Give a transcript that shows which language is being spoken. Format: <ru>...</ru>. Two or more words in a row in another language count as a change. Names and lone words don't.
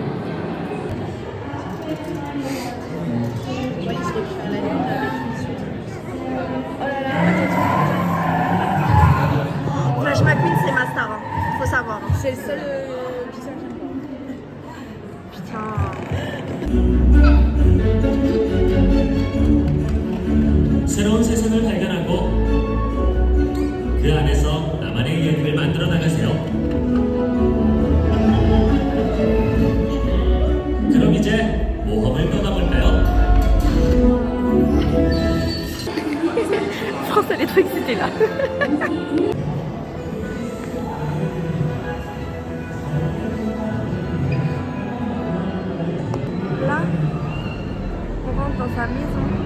<fr>Oh là là, Flash McQueen, c'est ma star, hein. Faut savoir. C'est le seul Pixar que j'aime pas. Putain.</fr> <ko>새로운 세상을 발견하고 그 안에서 나만의 이야기를 만들어 나가세요. 그럼 이제 모험을 떠나볼까요?</ko> <fr>France, elle est trop excitée là. Là, on rentre dans sa maison.</fr>